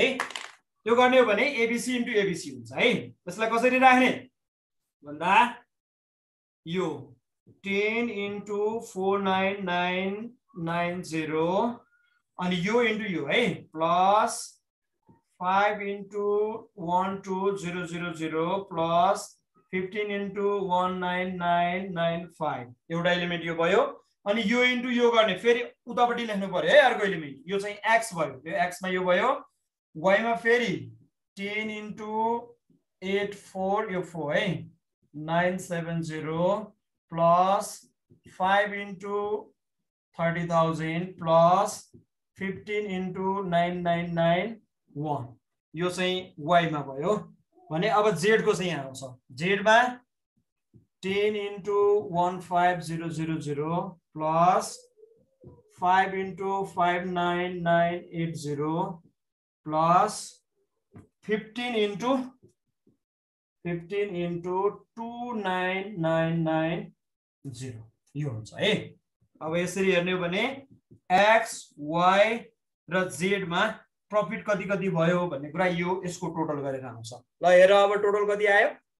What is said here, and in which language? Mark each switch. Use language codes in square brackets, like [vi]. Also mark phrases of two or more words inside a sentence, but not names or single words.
[ne] त्यो गर्ने हो भने एबीसी इन्टु एबीसी हुन्छ है। त्यसलाई कसरी राख्ने भन्दा यो 10 इन्टु 49990 अनि यो इन्टु यो है प्लस 5 [en] into 12000 plus 15 into 19995 [ne] एउटा एलिमेन्ट यो भयो अनि यो इन्टु यो गर्ने फेरि उतापट्टि लेख्नु पर्यो है अर्को एलिमेन्ट यो चाहिँ x भयो यो x मा यो भयो y मा फेरि 10 into 84 यो 4 है 970 [en] plus 5 into 30,000 plus 15 into 9991 [ne] यो चाहिँ y मा भयो भने अब z को चाहिँ यहाँ आउँछ z मा 10 [en] into 15000 plus 5 into [ne] 59980 plus 15 into 29990 यो हुन्छ है अब यसरी हेर्ने हो भने x y र z मा प्रॉफिट कति कति भयो भन्ने कुरा यो यसको टोटल गरेर आउँछ ल हेर अब टोटल कति आयो